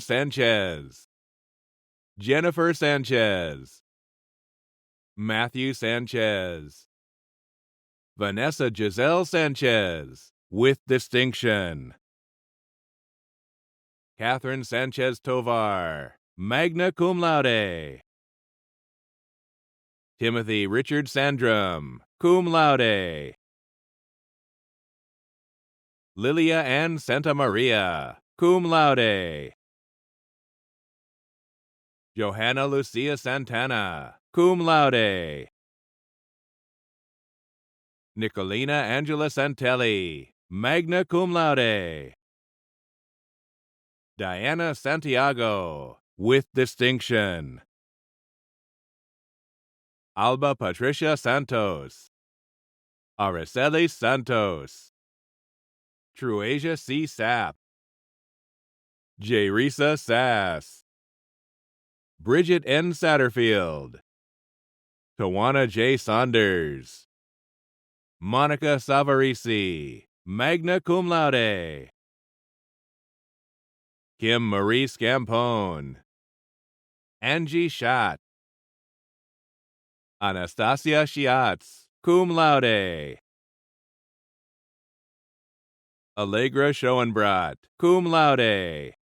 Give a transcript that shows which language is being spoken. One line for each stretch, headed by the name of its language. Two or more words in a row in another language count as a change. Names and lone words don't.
English: Sanchez. Jennifer Sanchez. Matthew Sanchez. Vanessa Giselle Sanchez, with distinction. Catherine Sanchez Tovar,
Latin: magna cum laude.
English: Timothy Richard Sandrum,
Latin: cum laude.
English: Lilia Ann Santa Maria,
Latin: cum laude.
English: Johanna Lucia Santana,
Latin: cum laude.
English: Nicolina Angela Santelli,
Latin: magna cum laude.
English: Diana Santiago, with distinction. Alba Patricia Santos. Araceli Santos. Truasia C. Sapp. Jerisa Sass. Bridget N. Satterfield. Tawana J. Saunders. Monica Savarisi,
Latin: magna cum laude.
English: Kim Marie Scampone. Angie Schott. Anastasia Shiatz,
Latin: cum laude.
English: Allegra Schoenbrat,
Latin: cum laude.